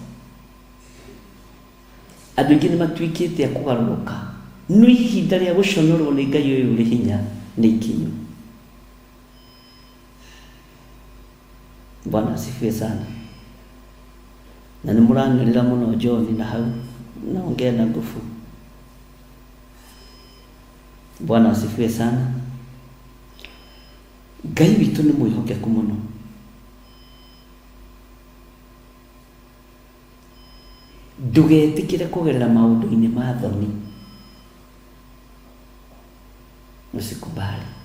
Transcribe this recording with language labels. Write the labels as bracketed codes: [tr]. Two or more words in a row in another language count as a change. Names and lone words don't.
[ki] Andũ aingĩ nĩ matuĩkĩte a kũgarũrũka. No ihinda rĩa gũconorwo nĩ Ngai ũyũ ũrĩ hinya nĩ ikinyu. [sw] Bwana asifiwe sana. [ki] Na nĩ mũranyorera mũno John na hau [sw] naongea na nguvu. Bwana asifiwe sana. [ki] Ngai witũ nĩ mwĩhokeku mũno. Ndũgetĩkĩre kũgerera maũndũ-inĩ ma thoni. [sw] Usikubali.